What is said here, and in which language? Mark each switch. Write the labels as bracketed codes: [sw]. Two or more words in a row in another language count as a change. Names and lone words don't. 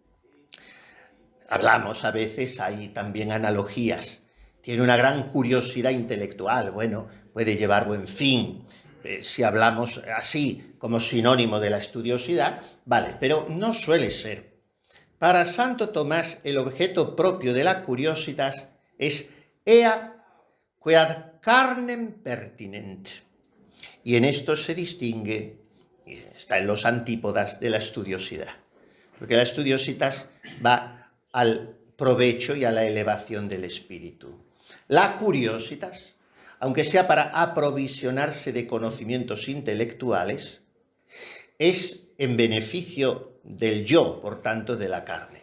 [es] Hablamos a veces, hay también analogías. Tiene una gran curiosidad intelectual, bueno, puede llevar buen fin. Si hablamos así como sinónimo de la estudiosidad, vale, pero no suele ser. Para Santo Tomás, el objeto propio de la curiositas es [la] ea quead carnem pertinent. [es] Y en esto se distingue, está en los antípodas de la estudiosidad. Porque la estudiositas va al provecho y a la elevación del espíritu. La curiositas, aunque sea para aprovisionarse de conocimientos intelectuales, es en beneficio del yo, por tanto, de la carne.